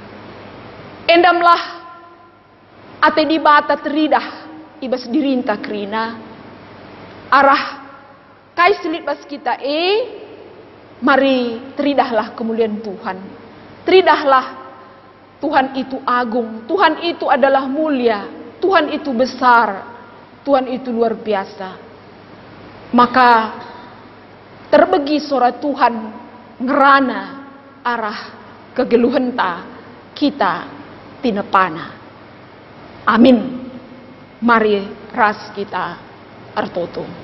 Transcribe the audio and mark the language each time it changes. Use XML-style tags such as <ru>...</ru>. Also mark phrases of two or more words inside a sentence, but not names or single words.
<btx>Endamlah ate di bata teridah ibas dirinta kerina arah kai selit bas kita mari teridahlah</btx> <id>kemuliaan Tuhan. Teridahlah Tuhan itu agung, Tuhan itu adalah mulia, Tuhan itu besar, Tuhan itu luar biasa.</id> <btx>Maka terbegi suara Tuhan ngerana arah kegeluhan kita tinepana. Amin. Mari ras kita artoto.</btx>